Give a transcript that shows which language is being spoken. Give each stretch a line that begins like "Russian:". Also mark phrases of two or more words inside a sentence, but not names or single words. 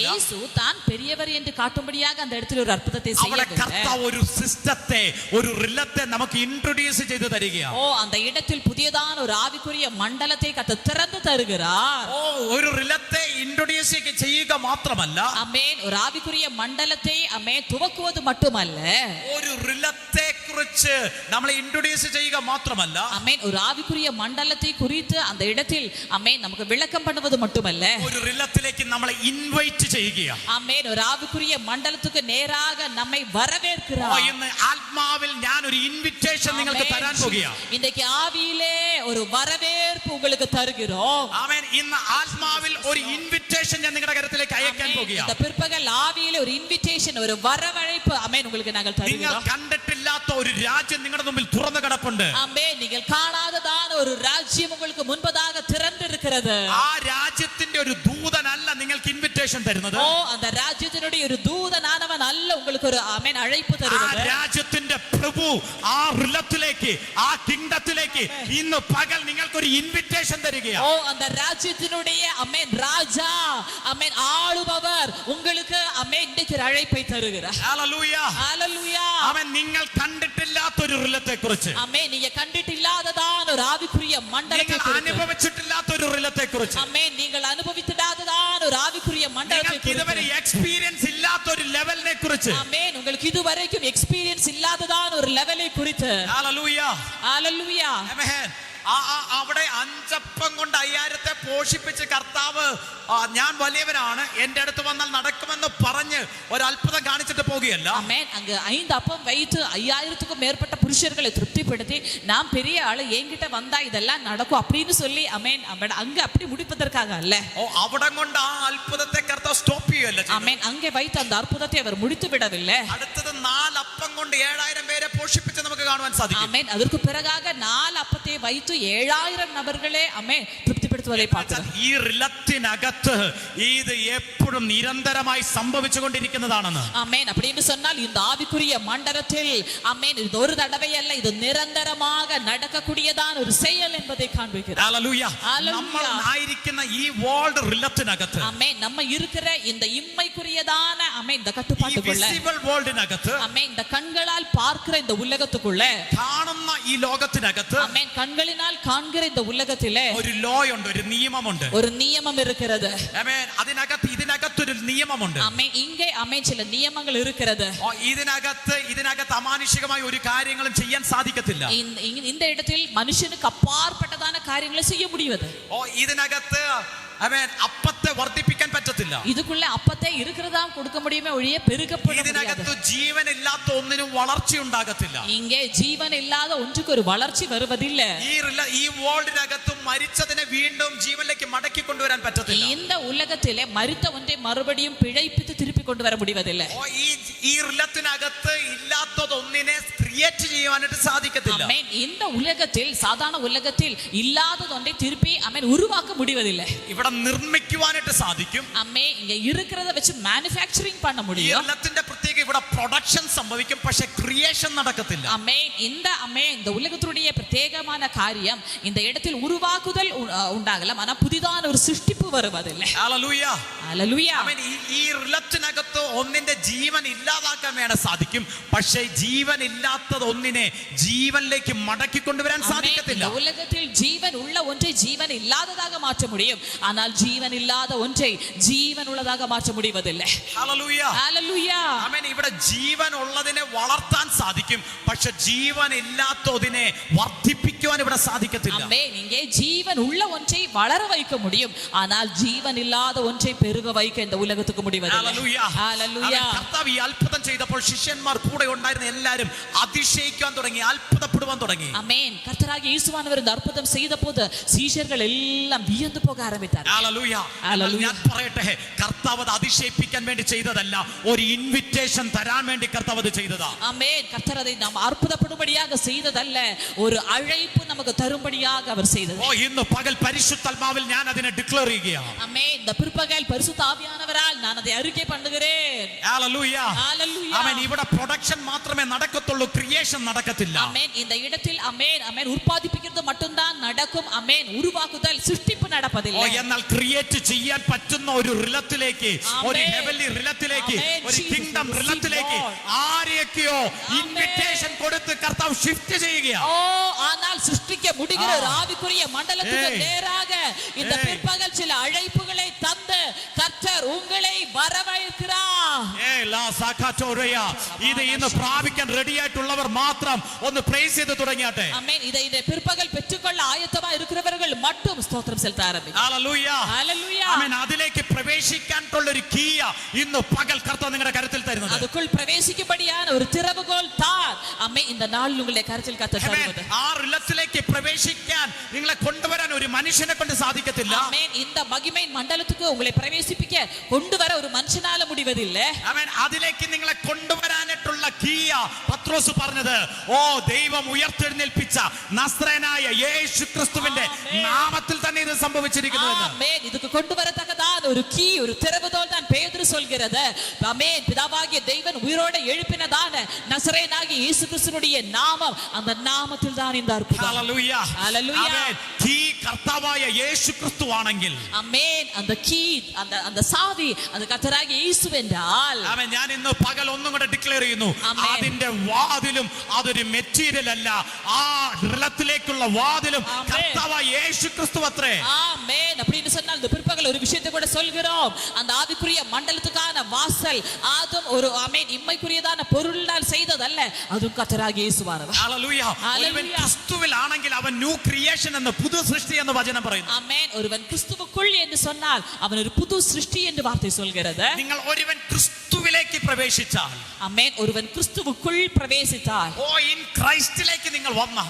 Tamil: இயேசு தான் பெரியவர் என்று காட்டும்படியாக அந்த இடத்தில் ஒரு அற்புதத்தை
Malayalam: അവിടെ
Tamil: செய்யவில்லை.
Malayalam: കർത്താവ് ഒരു സിസ്റ്റത്തെ, ഒരു റിലത്തെ നമുക്ക് ഇൻട്രൊഡ്യൂസ് ചെയ്ത് തരികയാണ്.
Tamil: ஓ அந்த இடத்தில் புதியதான ஒரு ஆவிக்குரிய மண்டலத்தை கர்த்தர் திறந்து தருகிறார்.
Malayalam: ഓ ഒരു റിലത്തെ ഇൻട്രൊഡ്യൂസ് ചെയ്യുക മാത്രമല്ല,
Tamil: ஆமென். ஒரு ஆவிக்குரிய மண்டலத்தை ஆமென் துவக்குவது மட்டுமல்ல,
Malayalam: ഒരു റിലത്തെ കുറിച്ച് നമ്മളെ ഇൻട്രൊഡ്യൂസ് ചെയ്യുക മാത്രമല്ല,
Tamil: ஆமென் ஒரு ஆவிக்குரிய மண்டலத்தை குறித்து அந்த இடத்தில் ஆமென் நமக்கு விளக்கம் பண்ணுவது மட்டுமல்ல,
Malayalam: ഒരു റിലത്തിലേക്ക് നമ്മളെ ഇൻവൈറ്റ് ചെയ്യുകയാണ്.
Tamil: ஆமென் ஒரு ஆவிக்குரிய மண்டலத்துக்கு நேராக நம்மை வரவேற்கிறார்.
Malayalam: ഇന്ന് ആത്മാവിൽ ഞാൻ ഒരു ഇൻവിറ്റേഷൻ നിങ്ങൾക്ക് തരാൻ പോകുകയാണ്.
Tamil: இன்றைக்கு ஆவியிலே ஒரு வரவேற்பு உங்களுக்கு தருகிறோம்.
Malayalam: ആമേൻ. ഇന്ന് ആത്മാവിൽ ഒരു ഇൻവിറ്റേഷൻ ഞാൻ നിങ്ങളുടെ കരത്തിലേക്ക് അയക്കാൻ പോകുകയാണ്.
Tamil: இந்த பிற்பகல் ஆவியிலே ஒரு இன்விடேஷன் ஒரு வரவழைப்பு ஆமென் உங்களுக்கு நாங்கள்
Malayalam: നിങ്ങൾ
Tamil: தருகிறோம்.
Malayalam: കണ്ടിട്ടില്ലാത്ത ഒരു രാജ്യം നിങ്ങളുടെ മുമ്പിൽ തുറന്നു കിടപ്പുണ്ട്.
Tamil: ஆமென். நீங்கள் காணாததான ஒரு ராஜ்யம் உங்களுக்கு முன்பதாக திறந்து இருக்கிறது.
Malayalam: ആ രാജ്യത്തിന്റെ ഒരു ദൂതനല്ല നിങ്ങൾക്ക് ഇൻവിറ്റേഷൻ തരുന്നത്.
Tamil: ஓ அந்த ராஜ்யத்தினுடைய ஒரு தூதனானவன் அல்ல உங்களுக்கு ஒரு ஆமென் அழைப்பு
Malayalam: ആ
Tamil: தருகிறது.
Malayalam: രാജ്യത്തിന്റെ പ്രഭു ആ റിലത്തിലേക്ക്, ആ കിങ്ഡത്തിലേക്ക് ഇന്ന് പകൽ നിങ്ങൾക്കൊരു ഇൻവിറ്റേഷൻ തരികയാണ്.
Tamil: ஓ அந்த ராஜ்யத்தினுடைய ஆமென் ராஜா ஆமென் ஆளுபவர் உங்களுக்கு ஆமென் இன்றைக்கு ஒரு அழைப்பை தருகிறார்.
Malayalam: ഹല്ലേലൂയ.
Tamil: ஹalleluya.
Malayalam: അവൻ നിങ്ങൾ കണ്ടിട്ടില്ലാത്ത ഒരു റിലത്തെ കുറിച്ച്,
Tamil: ஆமென் நீங்க கண்டிட்டில்லாததான ஒரு ஆவிக்குரிய மண்டலத்தை
Malayalam: നിങ്ങൾ
Tamil: குறித்து,
Malayalam: അനുഭവിച്ചിട്ടില്ലാത്ത ഒരു റിലത്തെ കുറിച്ച്,
Tamil: ஆமென் நீங்கள் அனுபவித்திடாததான ஒரு ஆவிக்குரிய மண்டலத்தை
Malayalam: നിങ്ങൾക്ക് ഇതുവരെ
Tamil: குறித்து,
Malayalam: എക്സ്പീരിയൻസ് ഇല്ലാത്ത ഒരു ലെവലിനെ കുറിച്ച്.
Tamil: ஆமென் உங்களுக்கு இதுவரைக்கும் எக்ஸ்பீரியன்ஸ் இல்லாததான ஒரு லெவலை குறித்து.
Malayalam: ഹല്ലേലൂയ.
Tamil: ஹalleluya.
Malayalam: ആമേൻ. അവിടെ 5 അപ്പം കൊണ്ട് 5000 പോഷിപ്പിച്ച് കർത്താവ് ഞാൻ വലിയവനാണ്, എന്റെ അടുത്ത് വന്നാൽ നടക്കുമെന്ന് പറഞ്ഞ് ഒരു അത്ഭുതം കാണിച്ചിട്ട് പോകുകയല്ല.
Tamil: ஆமென் அங்க 5 அப்பம் வைத்து 5000க்கும் மேற்பட்ட புருஷர்களை திருப்திப்படுத்தி நாம் பெரிய ஆளு என்கிட்ட வந்தா இதெல்லாம் நடக்கும் அப்படின்னு சொல்லி ஆமென் அங்க அப்படி முடிப்பதற்காக அல்ல.
Malayalam: അവിടെ കൊണ്ട് ആ അത്ഭുതത്തെ കർത്താവ് സ്റ്റോപ്പ് ചെയ്യുകയല്ല.
Tamil: ஆமென் அங்கே வைத்து அந்த அற்புதத்தை அவர் முடித்து விடவில்லை.
Malayalam: അടുത്തത് 4 അപ്പം കൊണ്ട് 7000 പേരെ പോഷിപ്പിച്ച് നമുക്ക് കാണുവാൻ സാധിക്കും.
Tamil: ஆமென் அதற்கு பிறகாக 4 அப்பத்தை வைத்து 7000 நபர்களே ஆமென் திருப்திப்படுத்துவதை பார்க்கிறோம்.
Malayalam: ഈ റിലത്തിനകത്ത് ഇത് എപ്പോഴും നിരന്തരമായി സംഭവിച്ചുകൊണ്ടിരിക്കുന്നതാണെന്ന്.
Tamil: ஆமென் அப்படின்னு சொன்னால் இந்த ஆவிக்குரிய மண்டலத்தில் ஆமென் இது ஒரு தடவை அல்ல, இது நிரந்தரமாக நடக்கக்கூடியதான ஒரு செயல் என்பதை காண்பிக்கிறது.
Malayalam: ഹല്ലേലൂയ. നമ്മൾ ആയിരിക്കുന്ന ഈ
English: world realm,
Tamil: ஆமென் நம்ம இருக்கிற இந்த இம்மைக்குரியதான ஆமென் இந்த கட்டுப்பாட்டுக்குள்ள,
English: visible world,
Tamil: ஆமென் இந்த கண்களால் பார்க்கிற இந்த உலகத்துக்குள்ள,
Malayalam: കാണുന്ന ഈ ലോകത്തിനകത്ത്
Tamil: ஆமென் கண்களினால் காண்கிற இந்த உலகத்திலே
Malayalam: ഒരു ലോ ഉണ്ട്, ഒരു നിയമമുണ്ട്.
Tamil: ஒரு நியமம் இருக்கிறது.
Malayalam: ആമേൻ. ഇതിനകത്തൊരു നിയമമുണ്ട്.
Tamil: ஆமென் இங்கே ஆமென் சில நியமங்கள் இருக்கிறது.
Malayalam: ഇതിനകത്ത് അമാനുഷികമായ ഒരു കാര്യങ്ങളും ചെയ്യാൻ സാധിക്കത്തില്ല.
Tamil: இந்த இடத்தில் மனுஷனுக்கு அப்பாற்பட்டதான காரியங்களை செய்ய முடியாது.
Malayalam: ഇതിനകത്ത് അപ്പത്തെ വർദ്ധിപ്പിക്കാൻ പറ്റത്തില്ല.
Tamil: இதுக்குள்ள அப்பத்தை இருக்கிறதா கொடுக்க முடியுமே ஒழிய பெருகப்பட முடியாது.
Malayalam: ഇതിനകത്ത് ജീവനില്ലാത്ത ഒന്നിനും വളർച്ച ഉണ്ടാകത്തില്ല.
Tamil: இங்கே ஜீவன் இல்லாத ஒன்றுக்கு ஒரு வளர்ச்சி வருவதில்லை.
Malayalam: ഈ വേൾഡിനകത്ത് മരിച്ചതിനെ വീണ്ടും ജീവനിലേക്ക് മടക്കി കൊണ്ടുവരാൻ പറ്റത്തില്ല.
Tamil: இந்த உலகத்திலே மரித்த ஒன்றை மறுபடியும் பிழைப்பித்து திருப்பி கொண்டு வர முடிவதில்லை.
Malayalam: ഈ റിലത്തിനകത്ത് ഇല്ലാത്തതൊന്നിനെ ക്രിയേറ്റ് ചെയ്യാനായിട്ട് സാധിക്കത്തില്ല.
Tamil: ஆமென் இந்த உலகத்தில் சாதாரண உலகத்தில் இல்லாதது ஒன்றை திருப்பி ஆமென் உருவாக்க முடிவதில்லை.
Malayalam: ഇവിടെ നിർമ്മിക്കുവാനായിട്ട് സാധിക്കും.
Tamil: ஆமென் இங்க இருக்கிறத വെച്ച് manufacturing பண்ண முடியும்.
Malayalam: റിലത്തിന്റെ പ്രത്യേക ഇവിടെ പ്രൊഡക്ഷൻ സംഭവിക്കും, പക്ഷേ ക്രിയേഷൻ നടക്കത്തില്ല.
Tamil: ஆமென் இந்த உலகத்துடைய பிரத்யேகமான காரியம் இந்த இடத்தில் உருவாக்குதல் உண்டாகலாம், ஆனா புதிதான ஒரு சிருஷ்டிப்பு வருவதில்லை.
Malayalam: ഹല്ലേലൂയ. ഹല്ലേലൂയ. ആമേൻ. ഈ റിലത്തിനകത്ത് ഒന്നിന്റെ ജീവൻ ഇല്ലാതാക്കാൻ വേണം സാധിക്കും, പക്ഷേ ജീവൻ ഇല്ലാത്തത് ഒന്നിനെ ജീവനിലേക്ക് മടക്കി കൊണ്ടുവരാൻ സാധിക്കത്തില്ല.
Tamil: இந்த உலகத்தில் ஜீவன் உள்ள ஒன்றை ஜீவன் இல்லாததாக மாற்ற முடியும், ஆனால் ஜீவன் இல்லாத ஒன்றை ஜீவன் உள்ளதாக மாற்ற முடிவதில்லை.
Malayalam: ഹല്ലേലൂയ. ഹല്ലേലൂയ. ആമേൻ. ഇവിടെ ജീവൻ ഉള്ളതിനെ വളർത്താൻ സാധിക്കും, പക്ഷെ ജീവൻ ഇല്ലാത്തതിനെ വർദ്ധിപ്പിക്കുവാൻ ഇവിടെ സാധിക്കത്തില്ല.
Tamil: ஆமென் இங்கே ஜீவன் உள்ள ஒன்றை வளர வைக்க முடியும், ஆனால் ஜீவன் இல்லாத ஒன்றை பெருக வைக்க இந்த உலகத்துக்கு முடிவதில்லை.
Malayalam: ഹല്ലേലൂയ. കർത്താവ് ഈ അത്ഭുതം ചെയ്തപ്പോൾ ശിഷ്യന്മാർ കൂടെ ഉണ്ടായിരുന്ന എല്ലാവരും അതിശയിക്കാൻ തുടങ്ങി, അത്ഭുതപ്പെടുവാൻ തുടങ്ങി.
Tamil: ஆமென் கர்த்தராகிய இயேசுவானவர் இந்த அற்புதம் செய்தபோது சீஷர்கள் எல்லாம் வியந்து போக ஆரம்பித்தார்.
Malayalam: ഹല്ലേലൂയ. ഞാൻ പറയട്ടെ, കർത്താവ് അത് അതിശയിപ്പിക്കാൻ വേണ്ടി ചെയ്തതല്ല, ഒരു ഇൻവിറ്റേഷൻ തരാൻ വേണ്ടി കർത്താവ് അത് ചെയ്തതാ.
Tamil: ஆமென் கர்த்தர் அதை நாம் அற்புதப்படும்படியாக செய்ததல்ல, ஒரு அழைப்பு நமக்கு தரும்படியாக அவர் செய்தது.
Malayalam: ഇന്ന് പകൽ പരിശുദ്ധാത്മാവിൽ ഞാൻ അതിനെ ഡിക്ലെയർ ചെയ്യുകയാണ്.
Tamil: ஆமென் இந்த பிற்பகல் பரிசுத்த ஆவியானவரால் நான் அதை அறிக்கை பண்ணுகிறேன்.
Malayalam: ഹല്ലേലൂയ.
Tamil: ஹalleluya.
Malayalam: ആമേൻ. ഇവിടെ പ്രൊഡക്ഷൻ മാത്രമേ നടക്കത്തുള്ളൂ, ക്രിയേഷൻ നടക്കത്തില്ല.
Tamil: ஆமென் இந்த இடத்தில் ஆமென் உற்பத்திக்கிறது மட்டும்தான் நடக்கும். ஆமென் உருவாக்குதல் சிருஷ்டிப்பு നടപ്പതില്ല.
Malayalam: എന്നാൽ ക്രിയേറ്റ് ചെയ്യാൻ പറ്റുന്ന ഒരു റിലത്തിലേക്ക്, ഒരു
English: heavenly realm,
Malayalam: ഒരു
English: kingdom realm
Malayalam: ആരെയൊക്കെയോ ഇൻവിറ്റേഷൻ കൊടുത്ത് കർത്താവ് ഷിഫ്റ്റ് ചെയ്യുകയാണ്.
Tamil: ஆனால் சிருஷ்டிக்க முடிகிற ஒரு ஆவிக்குரிய மண்டலத்துக்கு நேராக இந்த பிற்பகல் சில அழைப்புகளை தந்து கர்த்தர் உங்களை வரவேற்கிறார்.
Malayalam: ഇത് ഇന്ന് പ്രാപിക്കാൻ റെഡി ആയിട്ടുള്ളവർ മാത്രം ഒന്ന് പ്രൈസ് ചെയ്ത് തുടങ്ങിയാട്ടെ. ആമേൻ.
Tamil: ഇதை பிற்பகல் பெற்றுக்கொள்ள ஆயத்தமா இருக்கிறவர்கள் மட்டும் ஸ்தோத்திரம் செலுத்த ஆரம்பிக்கும்.
Malayalam: ഹല്ലേലൂയ. ഹല്ലേലൂയ. ആമേൻ. അതിലേക്ക് പ്രവേശിക്കാനുള്ള ഒരു കീയ ഇന്ന് പകൽ കർത്താവ് നിങ്ങളുടെ കരുത്തിൽ തരുന്നത്.
Tamil: அதுக்குள் பிரவேசிக்கும்படியான ஒரு திறவுகோல் தான் ஆமென் இந்த നാളിൽ உங்களுடைய
Malayalam: കരത്തിൽ കർത്താവ് തരുന്നത്. ആ റിലത്തിലേക്ക് പ്രവേശിക്കാൻ നിങ്ങളെ കൊണ്ടുവരാൻ ഒരു മനുഷ്യനെ കൊണ്ട് സാധിക്കത്തില്ല. ആമേൻ.
Tamil: இந்த மகிமை மண்டலத்துக்கு உங்களை பிரவேசிப்பிக்க கொண்டு வர ஒரு மனுஷனால முடிவதில்லை.
Malayalam: ആമേൻ. അതിലേക്ക് നിങ്ങളെ കൊണ്ടുവരാനായിട്ടുള്ള കീയ പത്രോസ് പറഞ്ഞത്, ഓ ദൈവം ഉയർത്തെഴുന്നേൽപ്പിച്ച നസ്രയനായ യേശു ക്രിസ്തുവിന്റെ നാമത്തിൽ തന്നെ ഇത് സംഭവിച്ചിരിക്കുന്നു. ആമേൻ.
Tamil: இதுக்கு கொண்டு வரத்தக்கதான ஒரு கீ, ஒரு திறவுகோல் தான் பேதுரு சொல்கிறது. ஆமென். பிதாவாகிய தேவன் உயிரோட எழுப்பினதான நசரேயனாகிய இயேசு கிறிஸ்துவினுடைய நாமம், அந்த நாமத்தில் தான் இந்த அற்புதம்.
Malayalam: ഹല്ലേലൂയ. ഹല്ലേലൂയ. ആമേൻ. കീ കർത്താവായ യേശു ക്രിസ്തു ആണെങ്കിൽ, ആമേൻ,
Tamil: அந்த கீ, அந்த சாவி அது கர்த்தராகிய இயேசு என்றால்,
Malayalam: ആമേൻ, ഞാൻ ഇന്ന് പകൽ ഒന്നും കൂടെ ഡിക്ലെയർ ചെയ്യുന്നു, അതിന്റെ വാതിലും അതൊരു മെറ്റീരിയൽ അല്ല, ആ റിലത്തിലേക്കുള്ള വാതിലും കർത്താവായ യേശു ക്രിസ്തു അത്രേ.
Tamil: ஆமென். அப்படின்னு சொன்னால் இந்த பிற்பகல் ஒரு விஷயத்தை கூட சொல்கிறோம். அந்த ஆவிக்குரிய மண்டலத்துக்கான வாசல் அதுவும் ஒரு ஆமென் இம்மைக்குரியதான பொருளால் செய்ததல்ல, அதுவும் கர்த்தராகிய இயேசுவானவர்.
Malayalam: ഹല്ലേലൂയ. ഒരുവൻ ക്രിസ്തുവിൽ ആണെങ്കിൽ അവൻ
English: new creation
Malayalam: എന്ന് പുതു സൃഷ്ടി എന്ന് വചനം പറയുന്നു.
Tamil: ஆமென். ஒருவன் கிறிஸ்துவுக்குள் என்று சொன்னால் அவன் ஒரு புது சிருஷ்டி என்று வார்த்தை சொல்கிறது.
Malayalam: നിങ്ങൾ ഒരുവൻ ക്രിസ്തുവിലേക്ക് പ്രവേശിച്ചാൽ,
Tamil: ஆமென், ஒருவன் கிறிஸ்துவுக்குள் பிரவேசித்தால்,
Malayalam: ഓ
English: in Christ
Malayalam: നിങ്ങൾ വന്നാൽ,